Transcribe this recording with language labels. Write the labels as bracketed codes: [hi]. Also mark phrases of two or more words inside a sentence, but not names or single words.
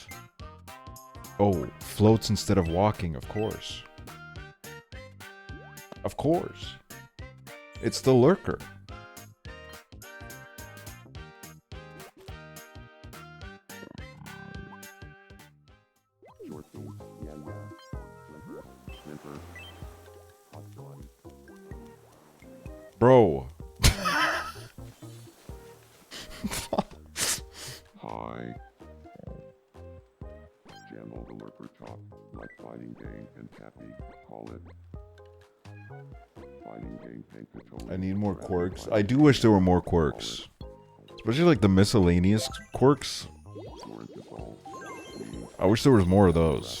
[en] Oh, floats instead of walking, of course. Of course. It's the lurker. Short food. Yeah. Limper. Limper. Aksually. Bro. Hi. Jammel the lurker talk, like fighting game and happy, call it. Fighting game Pankatoli. I need more quirks. I do wish there were more quirks. Especially like the miscellaneous quirks. I wish there was more of those.